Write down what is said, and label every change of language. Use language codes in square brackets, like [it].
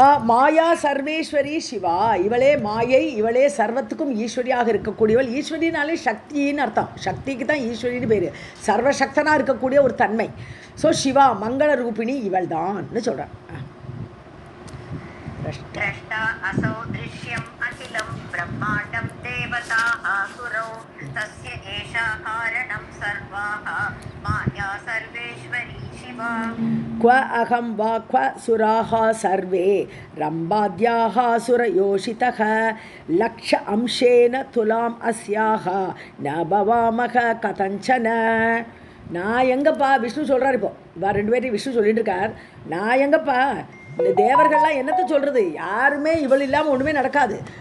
[sa] மாயா சர்வேஸ்வரி சிவா, [ta] இவளே மாயை, இவளே சர்வத்துக்கும் ஈஸ்வரியாக இருக்கக்கூடியவள். ஈஸ்வரினாலே சக்தின்னு அர்த்தம், சக்திக்கு தான் ஈஸ்வரின்னு பேர், சர்வசக்தனாக இருக்கக்கூடிய ஒரு தன்மை. ஸோ சிவா மங்கள ரூபிணி இவள் தான்னு சொல்கிறான். [sa] द्रष्टा असौ दृश्यम् अखिलं ब्रह्माण्डं देवताः सुरौ तस्य एषा कारणं सर्वाः माया सर्वेश्वरी शिवा. क्व अहं वा क्व सुराः सर्वे रम्भाद्याः सुरयोषितः लक्ष अंशेन तुलाम् अस्याः न भवामः कथञ्चन. [ta] நான் எங்கப்பா, விஷ்ணு சொல்கிறார். இப்போ இவா 2 பேரையும் விஷ்ணு சொல்லிட்டு இருக்கார். நான் எங்கப்பா, இந்த தேவர்கள்லாம் என்னத்தை சொல்கிறது, யாருமே இவள் இல்லாமல் ஒன்றுமே நடக்காது.